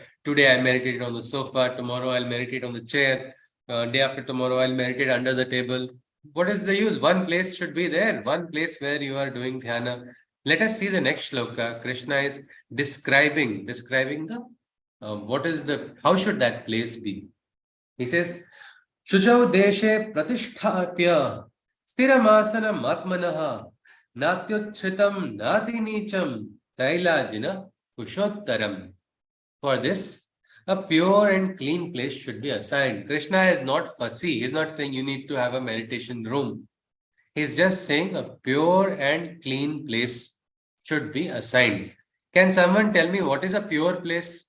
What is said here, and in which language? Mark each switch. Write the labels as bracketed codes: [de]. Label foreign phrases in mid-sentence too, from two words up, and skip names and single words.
[en] Today I meditated on the sofa, tomorrow I'll meditate on the chair, day after tomorrow I'll meditate under the table. What is the use? One place should be there, one place where you are doing dhyana. Let us see the next shloka. Krishna is describing the how should that place be? He says, [sa] शुचौ देशे प्रतिष्ठाप्य स्थिरमासनमात्मनः नात्युच्छ्रितं नाति नीचं चैलाजिनकुशोत्तरम्. [en] For this, a pure and clean place should be assigned. Krishna is not fussy. He's not saying you need to have a meditation room. He's just saying a pure and clean place should be assigned. Can someone tell me what is a pure place?